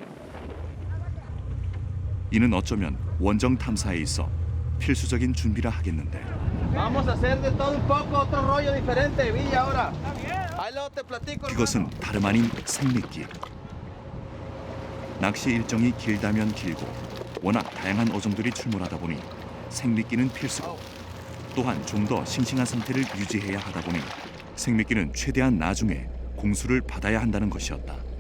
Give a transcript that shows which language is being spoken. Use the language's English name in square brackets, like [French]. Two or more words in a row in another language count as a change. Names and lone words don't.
[Korean] 이는 어쩌면 원정 탐사에 있어 필수적인 준비라 하겠는데 [Spanish] Vamos a hacer de todo un poco, otro rollo diferente, Villa, ahora. Ahí luego te platico. [Korean] 그것은 다름 아닌 생미끼. 낚시 일정이 길다면 길고 워낙 다양한 어종들이 출몰하다 보니 생미끼는 필수고 또한 좀 더 싱싱한 상태를 유지해야 하다 보니 생미끼는 최대한 나중에 공수를 받아야 한다는 것이었다.